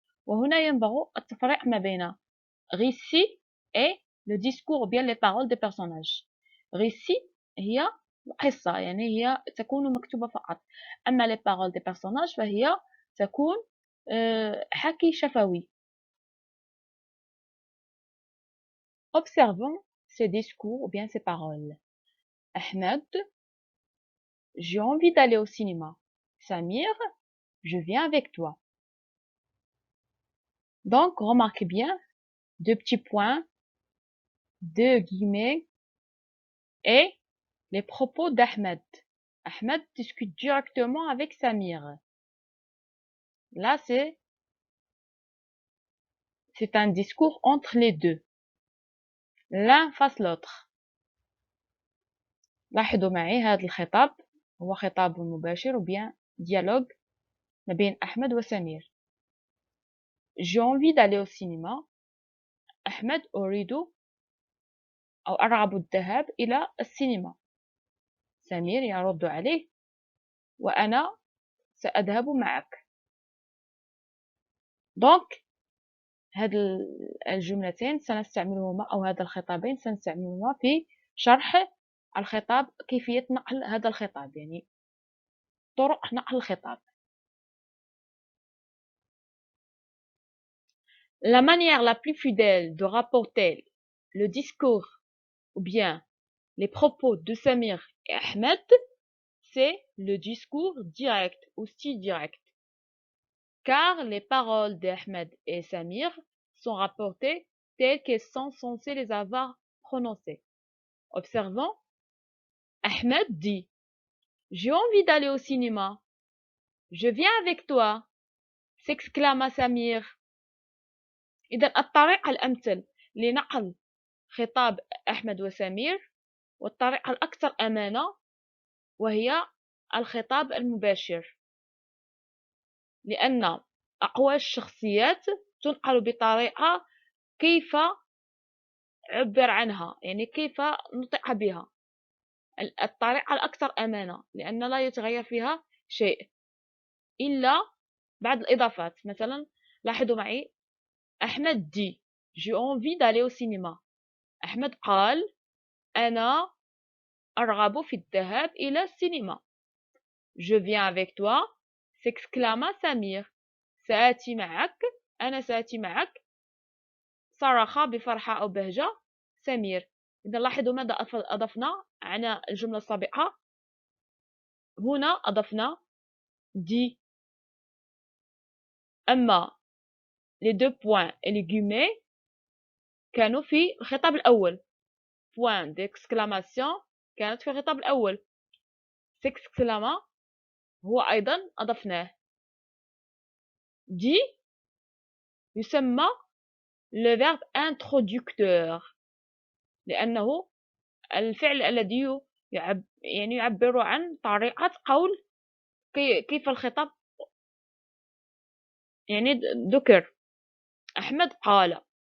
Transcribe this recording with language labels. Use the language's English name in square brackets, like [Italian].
[Arabic] وهنا ينبغي التفريق ما بين [French] récit et le discours ou bien les paroles des personnages. [Arabic] récit هي القصة، يعني هي تكون مكتوبة فقط. أما [French] les paroles des personnages [Arabic] فهي تكون حكي شفوي. [French] Observons ces discours ou bien ces paroles. Ahmed, j'ai envie d'aller au cinéma. Samir, je viens avec toi. Donc, remarquez bien, 2 petits points, 2 guillemets, et les propos d'Ahmed. Ahmed discute directement avec Samir. Là, c'est un discours entre les deux. L'un face l'autre. [Arabic] لاحظوا معي هذا الخطاب هو خطاب مباشر [French] ou bien dialogue [Arabic] ما بين أحمد وسمير. [French] J'ai envie d'aller au cinéma. [Arabic] أحمد أرغب الذهاب إلى السينما. سمير يرد عليه وأنا سأذهب معك. دونك هاد الجملتين سنستعملهما أو هذا الخطابين سنستعملهما في شرح الخطاب، كيفية نقل هذا الخطاب، يعني طرق نقل الخطاب. [French] La manière la plus fidèle de rapporter le discours ou bien les propos de Samir et Ahmed, c'est le discours direct ou style direct. Car les paroles d'Ahmed et Samir sont rapportées telles qu'elles sont censées les avoir prononcées. Observons. Ahmed dit: j'ai envie d'aller au cinéma. Je viens avec toi, s'exclama Samir. [Arabic] إذا الطريقة الأمثل لنقل خطاب أحمد وسمير والطريقة الأكثر أمانة وهي الخطاب المباشر، لأن أقوال الشخصيات تنقل بطريقة كيف عبر عنها، يعني كيف نطق بها. الطريقة الأكثر أمانة لأن لا يتغير فيها شيء إلا بعض الإضافات. مثلا لاحظوا معي أحمد دي [French] j'ai envie d'aller au cinéma. [Arabic] أحمد قال أنا أرغب في الذهاب إلى السينما. [French] je viens avec toi s'exclama سمير. [Arabic] سآتي معك، أنا سآتي معك صرخ بفرحة أو بهجة سمير. إذا لاحظوا ماذا أضفنا على الجملة السابقة. هنا أضفنا دي. أما [French] les deux points et les guillemets [Arabic] كانوا في الخطاب الأول. [French] point d'exclamation [Arabic] كانت في الخطاب الأول. s'exclama هو أيضا أضفناه. دي يسمى [French] le verbe introducteur [Arabic] لأنه الفعل الذي يعبر عن طريقة قول كيف الخطاب ذكر. أحمد قال.